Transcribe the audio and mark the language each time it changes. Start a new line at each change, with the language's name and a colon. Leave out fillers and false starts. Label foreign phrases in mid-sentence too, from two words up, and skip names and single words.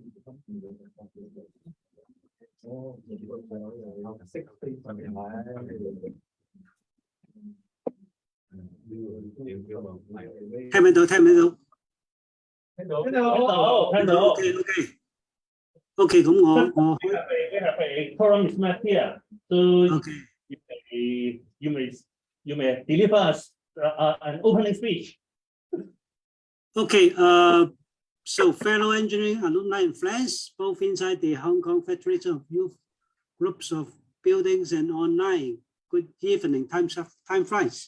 Cantonese: 哦，識飛上面係。聽唔到？聽唔到？聽到。 OK， 咁我
English: We have a quorum is met here, so you may deliver us an opening speech. Okay, so fellow engineering alumni and friends, both inside the Hong Kong Federation of Youth Groups of Buildings and online, good evening, time flies.